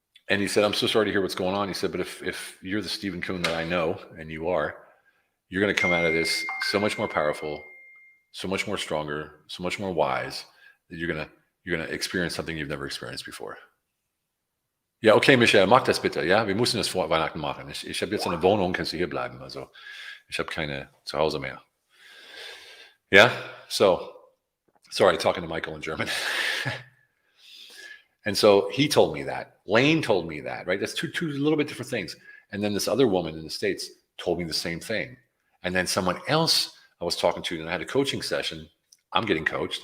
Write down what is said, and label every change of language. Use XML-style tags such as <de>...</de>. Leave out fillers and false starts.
<en>And he said, I'm so sorry to hear what's going on. He said, but if you're the Stephen Kuhn that I know, and you are, you're going to come out of this so much more powerful, so much more stronger, so much more wise that you're gonna experience something you've never experienced before.</en> <de>Ja, okay, Michael, mach das bitte. Ja, wir müssen das vor Weihnachten machen. Ich habe jetzt eine Wohnung, kannst du hier bleiben. Also ich habe keine Zuhause mehr.</de> <en>Yeah. So sorry, talking to Michael in German. And so he told me that. Lane told me that, right? That's two little bit different things. And then this other woman in the States told me the same thing. And then someone else I was talking to, and I had a coaching session. I'm getting coached.</en>